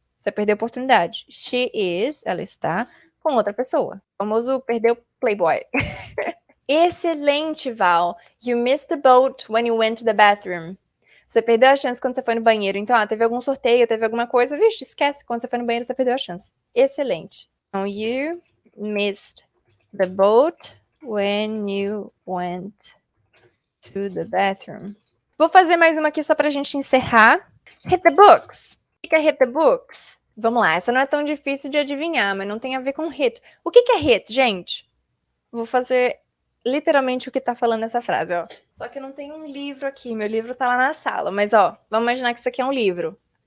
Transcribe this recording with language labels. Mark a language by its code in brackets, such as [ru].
[pt] Você perdeu a oportunidade. [en] She is, [pt] ela está com outra pessoa. O famoso perdeu Playboy. Excelente, Val. [en] You missed the boat when you went to the bathroom. [pt] Você perdeu a chance quando você foi no banheiro. Então, teve algum sorteio, teve alguma coisa. Vixe, esquece. Quando você foi no banheiro, você perdeu a chance. Excelente. Então, [en] you missed the boat when you went to the bathroom. [pt] Vou fazer mais uma aqui só pra gente encerrar. [en] Hit the books. [pt] O que é [en] hit the books? [pt] Vamos lá, essa não é tão difícil de adivinhar, mas não tem a ver com hit. O que é hit, gente? Vou fazer literalmente o que tá falando essa frase, ó. Só que eu não tenho um livro aqui, meu livro tá lá na sala. Mas, ó, vamos imaginar que isso aqui é um livro.